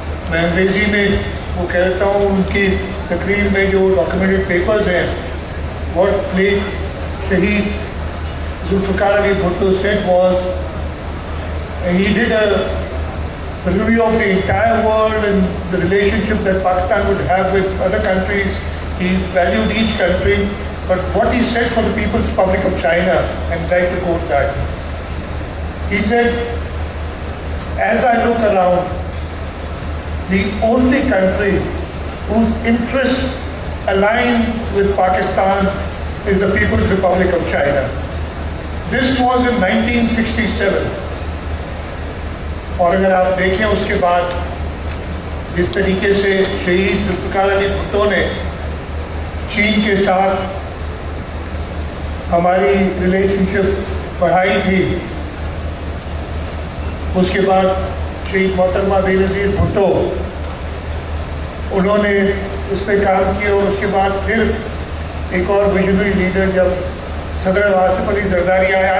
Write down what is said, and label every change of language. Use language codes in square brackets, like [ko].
[ur] میں انگریزی میں وہ کہتا ہوں، ان کی تقریر میں جو ڈاکیومنٹڈ پیپرز ہیں، [en] What late شہید Zulfiqar Ali Bhutto said was, he did a review of the entire world and the relationship that Pakistan would have with other countries. He valued each country, but what he said for the People's Republic of China, I'd like to quote that. He said, as I look around, the only country whose interests align with Pakistan is the People's Republic of China. This was in 1967. [ur] اور اگر آپ دیکھیں اس کے بعد جس طریقے سے شہید ذوالفقار علی بھٹو نے چین کے ساتھ ہماری ریلیشن شپ بڑھائی تھی، اس کے بعد شہید محترمہ بے نظیر بھٹو انہوں نے اس پہ کام کیا، اور اس کے بعد پھر ایک اور ویژنری لیڈر جب صدر آصف علی زرداری آئے.